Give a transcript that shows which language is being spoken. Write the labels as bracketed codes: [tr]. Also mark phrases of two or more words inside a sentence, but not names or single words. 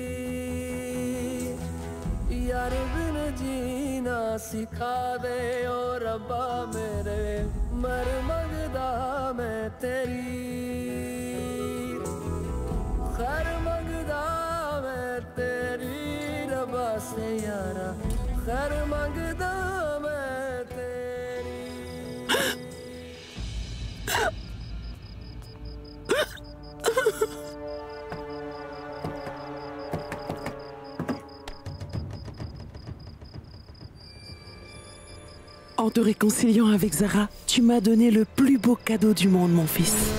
[pa] ਯਾਰ ਬਿਨ ਜੀਨਾ ਸਿਖਾ ਦੇ ਓ ਰੱਬਾ ਮੇਰੇ ਮਰ ਮੰਗਦਾ ਮੈਂ ਤੇਰੀ ਖ਼ੈਰ ਮੰਗਦਾ ਮੈਂ ਤੇਰੀ ਰੱਬਾ ਸੇ ਯਾਰਾ ਖ਼ੈਰ ਮੰਗਦਾ ਮੈਂ ਤੇਰੀ [fr] En te réconciliant avec Zara, tu m'as donné le plus beau cadeau du monde, mon fils.